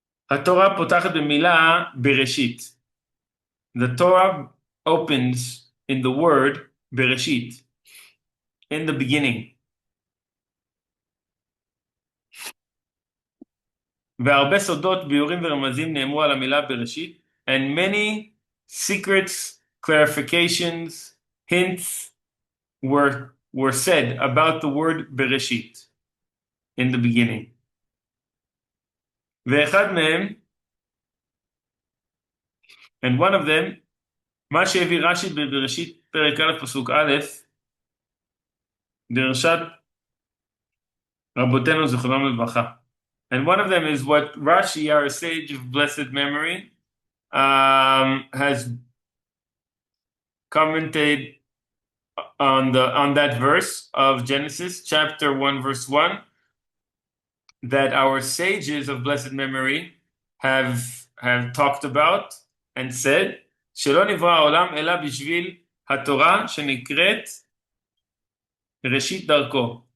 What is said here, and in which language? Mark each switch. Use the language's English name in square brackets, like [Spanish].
[Hebrew] התורה פותחת במילה בראשית. [English] The Torah opens in the word bereshit, in the beginning. [Hebrew] והרבה סודות, ביורים ורמזים נאמרו על המילה בראשית, [English] and many secrets, clarifications, hints were said about the word bereshit, in the beginning. [Hebrew] ואחד מהם, [English] and one of them, [Hebrew] מה שהביא רש"י בבראשית פרק א' פסוק א', דרשת רבותינו זכרונם לברכה. [English] And one of them is what Rashi, our sage of blessed memory, has commented on that verse of Genesis, chapter 1, verse 1, that our sages of blessed memory have talked about and said, [Hebrew] שלא נברא העולם אלא בשביל התורה שנקראת ראשית דרכו.